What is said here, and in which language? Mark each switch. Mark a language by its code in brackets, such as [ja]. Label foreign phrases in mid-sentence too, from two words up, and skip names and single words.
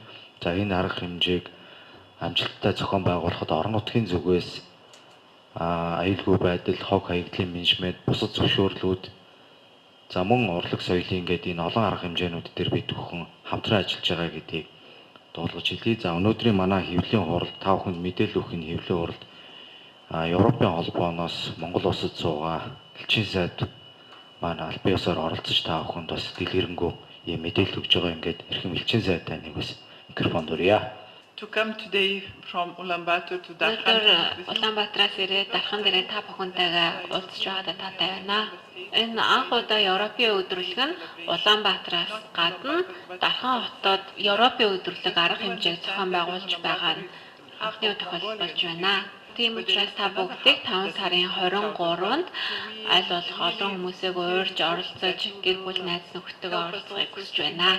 [mn] За энэ арга хэмжээг амжилттай зохион байгуулахад орон нутгийн зүгээс аюулгүй байдал, хог хаягдлын менежмент, бусад зөвшөөрлүүд, за мөн урлаг соёлын гэдэг энэ олон арга хэмжээнүүд дээр бид бүхэн хамтран ажиллаж байгаа гэдгийг дуулгаж хэлье. За өнөөдрийн манай хэвлэлийн хурал та бүхэнд мэдээлэл өгөх энэ хэвлэлийн хуралд Европын холбооноос Монгол улсад суугаа элчин сайд маань албан ёсоор оролцож та бүхэнд бас дэлгэрэнгүй юм мэдээлэл өгж байгаа ингээд эрхэм элчин сайдаа нэг бас микрофон дурья. [en] To come today from Ulaanbaatar to Darkhan. [mn] Улаанбаатараас ирээд Дархан дээр та бүхэнтэйгээ уулзч байгаадаа таатай байна. Энэ анх удаа Европын өдрөлөг нь Улаанбаатараас гадна Дархан хотод Европын өдрөлөг арга хэмжээг зохион байгуулж байгаа нь анхны тохиолдол болж байна. Тийм учраас та бүгдийг 5 сарын 23-нд аль болох олон хүмүүсийг уурж оролцож гэр бүл найз нөхдөдөө оролцохыг хүсэж байна.